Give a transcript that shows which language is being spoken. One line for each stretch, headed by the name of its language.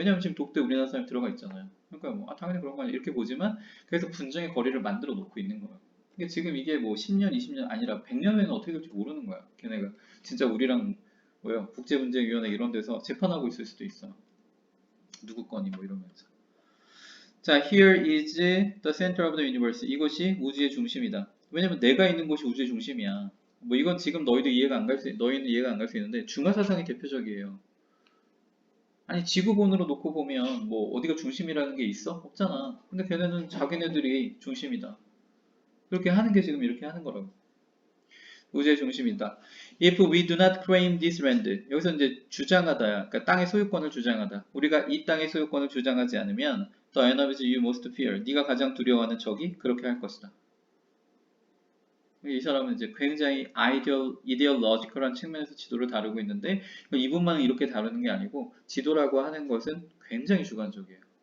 Korean: 왜냐면 지금 독대 우리나라 사람이 들어가 있잖아요. 그러니까 뭐 당연히 그런 거 아니야 이렇게 보지만 그래서 분쟁의 거리를 만들어 놓고 있는 거야. 근데 지금 이게 뭐 10년, 20년 아니라 100년 후에는 어떻게 될지 모르는 거야. 걔네가 진짜 우리랑 뭐야 국제분쟁위원회 이런 데서 재판하고 있을 수도 있어. 누구 건이 뭐 이러면서. 자,
English: here is the center of the universe.
Korean: 이것이 우주의 중심이다. 왜냐면 내가 있는 곳이 우주의 중심이야. 뭐 이건 지금 너희는 이해가 안 갈 수 있는데 중화사상이 대표적이에요. 아니 지구본으로 놓고 보면 뭐 어디가 중심이라는 게 있어? 없잖아. 근데 걔네는 자기네들이 중심이다. 그렇게 하는 게 지금 이렇게 하는 거라고. 우주의 중심이다.
English: If we do not claim this land,
Korean: 여기서 이제 주장하다야. 그러니까 땅의 소유권을 주장하다. 우리가 이 땅의 소유권을 주장하지 않으면
English: the enemies you most fear,
Korean: 네가 가장 두려워하는 적이 그렇게 할 것이다. 이 사람은 이제 굉장히 이데올로지컬한 측면에서 지도를 다루고 있는데 이분만 이렇게 다루는 게 아니고 지도라고 하는 것은 굉장히 주관적이에요.